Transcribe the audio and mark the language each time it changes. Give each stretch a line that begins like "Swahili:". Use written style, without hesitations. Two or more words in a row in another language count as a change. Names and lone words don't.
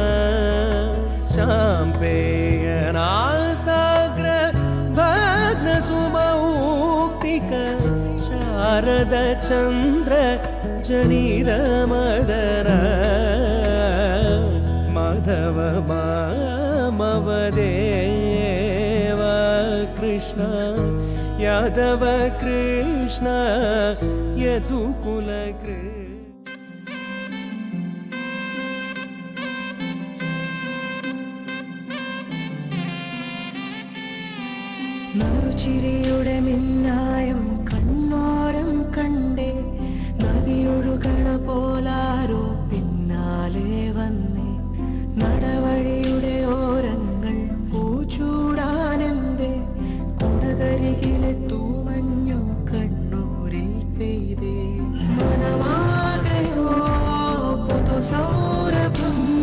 Sanskrit: चाम्पेयनासाग्र भग्नसुमौक्तिक शारद चन्द्र जनिद मदन माधव मामव देव कृष्ण यादव कृष्ण यदुकुल कृष्ण
Malayalam: നറുചിരിയുടെ മിന്നായം കണ്ണോരം കണ്ടേ നദിയൊഴുകണ പോലാരോ പിന്നാലെ വന്നേ നടവഴിയുടെ ഓരങ്ങൾ പൂച്ചൂടാനെന്തേ കുടകരികിലെ തൂമഞ്ഞോ കണ്ണൂരിൽ പെയ്തേ മനമാകയോ പുതുസൗരഭം